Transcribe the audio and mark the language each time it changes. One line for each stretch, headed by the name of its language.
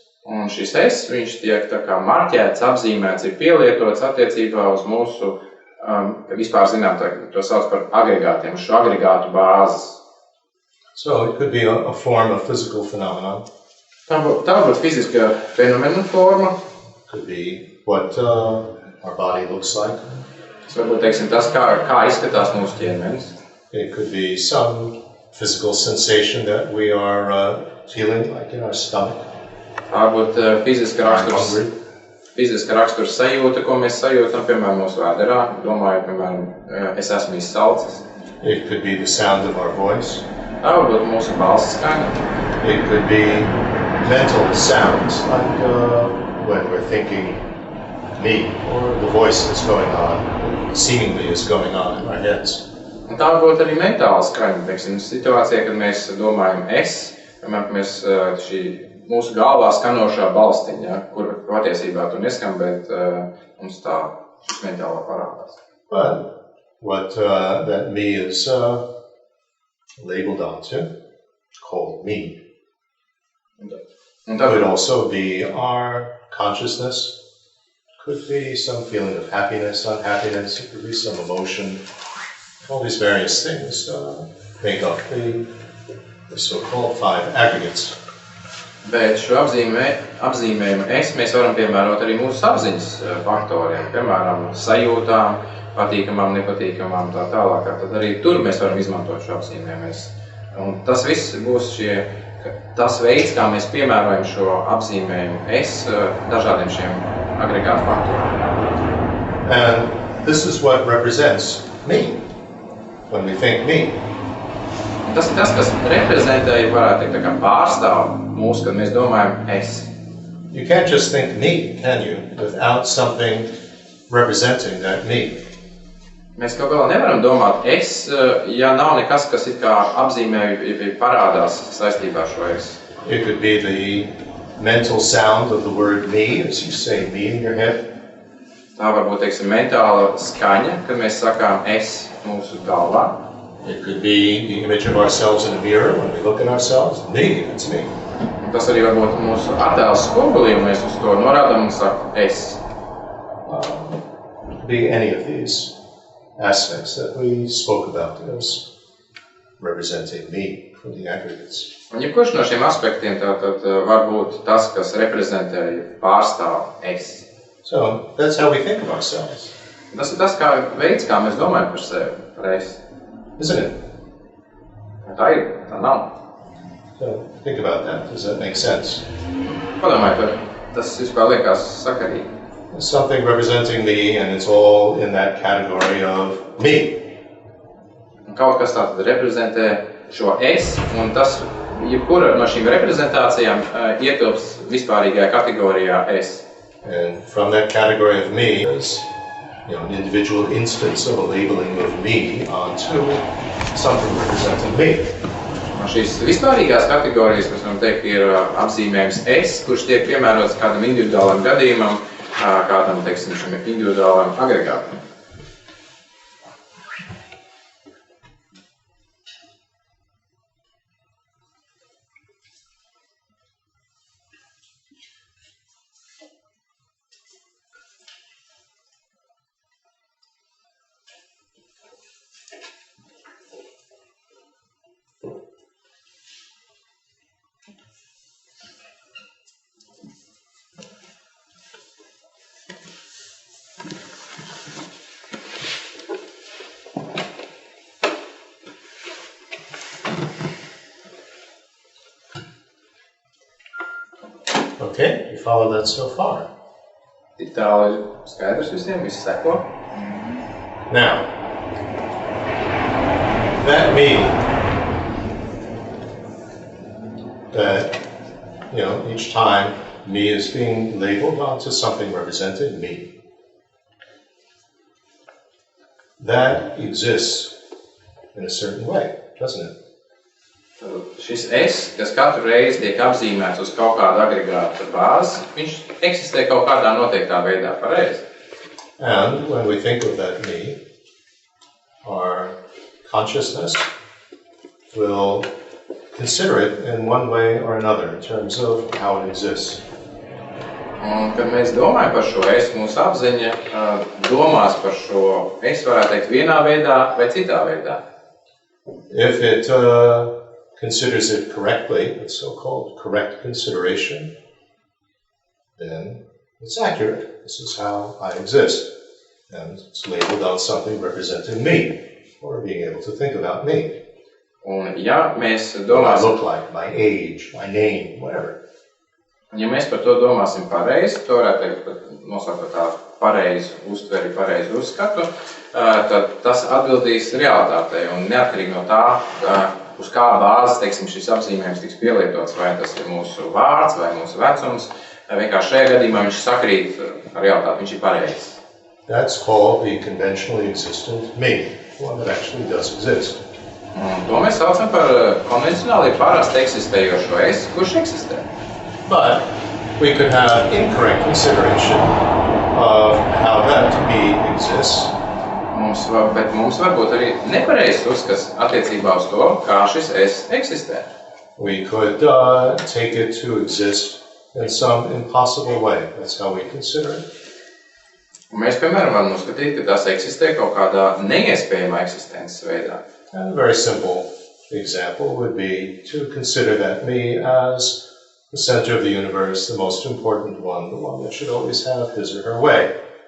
Latvian: Un šis es, viņš tiek tā kā marķēts, apzīmēts, ir pielietots attiecībā uz mūsu, vispār zinām, to sauc par agregātiem, šo agregātu bāzes.
English: So it could be a form of physical phenomenon.
Latvian: Tā būtu fiziska fenomena forma.
English: Could be what our body looks like.
Latvian: Tas varbūt, teiksim, tas, kā izskatās mūsu ķermenis.
English: It could be some physical sensation that we are feeling, like in our stomach.
Latvian: Tā būtu fiziska raksturs sajūta, ko mēs sajūtam, piemēram, mūsu vēderā. Domāju, piemēram, es esmu izsalcis.
English: It could be the sound of our voice.
Latvian: Tā varbūt mūsu balss skaņa.
English: It could be mental sounds, like when we're thinking me, or the voice that's going on, seemingly is going on in our heads.
Latvian: Un tā varbūt arī mentāla skaņa, teiksim, situācijā, kad mēs domājam es, piemēram, mēs šī mūsu galvā skanošā balstiņa, kur patiesībā tu neskan, bet mums tā šis mentāla parādās.
English: But what that me is labeled onto, called me, could also be our consciousness, could be some feeling of happiness, unhappiness, it could be some emotion. All these various things make up the so-called 5 aggregates.
Latvian: Bet šo apzīmējumu es mēs varam piemērot arī mūsu apziņas faktoriem, piemēram, sajūtām, patīkamām, nepatīkamām, tā tālāk. Tad arī tur mēs varam izmantot šo apzīmējumu es. Un tas viss būs tas veids, kā mēs piemērojam šo apzīmējumu es dažādiem šiem agregātu faktoriem.
English: And this is what represents me when we think me.
Latvian: Un tas ir tas, kas reprezentē, varētu teikt, tā kā pārstāv mūs, kad mēs domājam es.
English: You can't just think me, can you, without something representing that me.
Latvian: Mēs kaut galā nevaram domāt es, ja nav nekas, kas it kā apzīmē, parādās saistībā ar šo es.
English: It could be the mental sound of the word me, as you say me in your head.
Latvian: Tā varbūt, teiksim, mentāla skaņa, kad mēs sakām es mūsu galvā.
English: It could be the image of ourselves in a mirror when we look at ourselves. Me, it's me.
Latvian: Un tas arī varbūt mūsu attēls spogulī, un mēs uz to norādām un sakam es.
English: Be any of these aspects that we spoke about as representing me from the aggregates.
Latvian: Un jebkurš no šiem aspektiem tātad var būt tas, kas reprezentē pārstāv es.
English: So that's how we think of ourselves.
Latvian: Tas ir tas veids, kā mēs domājam par sevi, par es.
English: Isn't it?
Latvian: Tā ir, tā nav.
English: So think about that. Does that make sense?
Latvian: Padomājiet, tas vispār liekas sakarīgi.
English: There's something representing me, and it's all in that category of me.
Latvian: Un kaut kas tātad reprezentē šo es, un tas, jebkura no šīm reprezentācijām ietilps vispārīgajā kategorijā es.
English: And from that category of me is, an individual instance of a labeling of me onto something representing me.
Latvian: Un šīs vispārīgās kategorijas, mēs varam teikt, ir apzīmējums es, kurš tiek piemērots kādam individuālam gadījumam, kādam, teiksim, šim individuālam agregātam.
English: Okay, you follow that so far.
Latvian: Tik tālu ir skaidrs visiem, viss seko.
English: Now, that me, that, each time me is being labeled onto something representing me, that exists in a certain way, doesn't it?
Latvian: Šis es, kas katru reizi tiek apzīmēts uz kaut kādu agregātu bāzi, viņš eksistē kaut kādā noteiktā veidā, pareizi.
English: And when we think of that me, our consciousness will consider it in one way or another in terms of how it exists.
Latvian: Un, kad mēs domājam par šo es, mūsu apziņa domās par šo es, varētu teikt, vienā veidā vai citā veidā.
English: If it considers it correctly, it's so-called correct consideration, then it's accurate. This is how I exist. And it's labeled on something representing me, or being able to think about me.
Latvian: Un, ja mēs
English: What I
Latvian: domāsim,
English: look like, my age, my name, whatever.
Latvian: ja mēs par to domāsim pareizi, to varētu teikt, nosaukt tā pareizi uztveri, pareizi uzskatu, tad tas atbildīs realitātei. Un neatkarīgi no tā, uz kā bāzes, teiksim, šis apzīmējums tiks pielietots, vai tas ir mūsu vārds vai mūsu vecums, vienkārši šajā gadījumā viņš sakrīt ar realitāti, viņš ir pareizs.
English: That's called the conventionally existent me, one that actually does exist.
Latvian: Un to mēs saucam par konvencionāli parasti eksistējošo es, kurš eksistē.
English: But we could have incorrect consideration of how that me exists.
Latvian: Bet mums var būt arī nepareizs uzskats attiecībā uz to, kā šis es eksistē.
English: We could take it to exist in some impossible way. That's how we consider it.
Latvian: Un mēs, piemēram, varam uzskatīt, ka tas eksistē kaut kādā neiespējamā eksistences veidā.
English: And a very simple example would be to consider that me as the center of the universe, the most important one, the one that should always have his or her way.